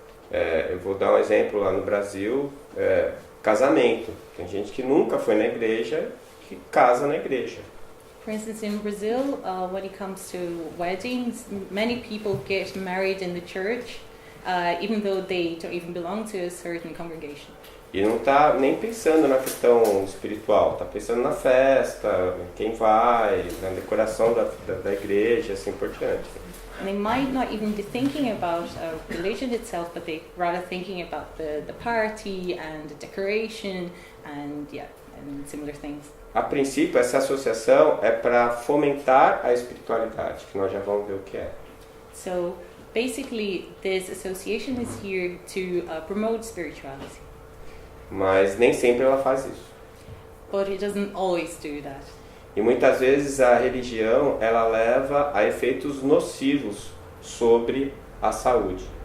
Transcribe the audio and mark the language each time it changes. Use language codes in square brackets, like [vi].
[pt] Eu vou dar um exemplo lá no Brasil, casamento. Tem gente que nunca foi na igreja, que casa na igreja. [en] For instance, in Brazil, when it comes to weddings, many people get married in the church, even though they don't even belong to a certain congregation. [pt] E não está nem pensando na questão espiritual, está pensando na festa, quem vai, na decoração da igreja, assim por diante. [en] And they might not even be thinking about religion itself, but they rather thinking about the party and the decoration and similar things. [pt] A princípio, essa associação é para fomentar a espiritualidade, que nós já vamos ver o que é. [en] So basically, this association is here to promote spirituality. [pt] Mas nem sempre ela faz isso. [en] But it doesn't always do that. [pt] E muitas vezes a religião ela leva a efeitos nocivos sobre a saúde.